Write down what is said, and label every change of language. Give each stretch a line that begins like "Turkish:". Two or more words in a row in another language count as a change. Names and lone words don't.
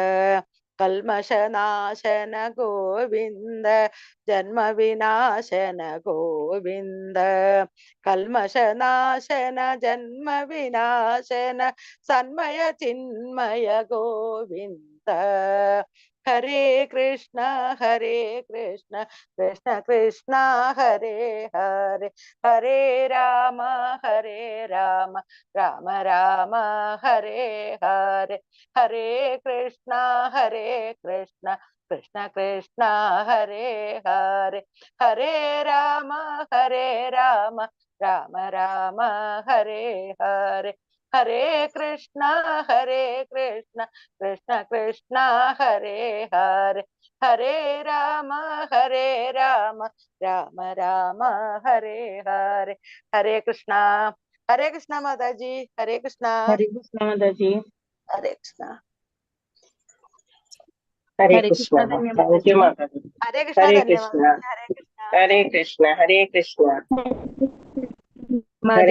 Sanskrit: കൽമഷനാശന ഗോവിന്ദ ജന്മവിനാശന ഗോവിന്ദ കൽമഷനാശന ജന്മവിനാശന സന്മയ ചിന്മയ ഗോവിന്ദ ഹരേ കൃഷ്ണ കൃഷ്ണ കൃഷ്ണ ഹരേ ഹരേ ഹരേ രാമ രാമ രാമ ഹരേ ഹരേ ഹരേ കൃഷ്ണ കൃഷ്ണ കൃഷ്ണ ഹരേ ഹരേ ഹരേ രാമ രാമ രാമ ഹരേ ഹരേ ഹരേ കൃഷ്ണ കൃഷ്ണ കൃഷ്ണ ഹരേ ഹരേ ഹരേ രാമ രാമ രാമ ഹരേ ഹരേ ഹരേ കൃഷ്ണ മാതാജി ഹരേ കൃഷ്ണ മാതാജി ഹരേ കൃഷ്ണ ഹരേ കൃഷ്ണ
English: thank you
Sanskrit: മാതാജി ഹരേ കൃഷ്ണ ഹരേ കൃഷ്ണ ഹരേ കൃഷ്ണ ഹരേ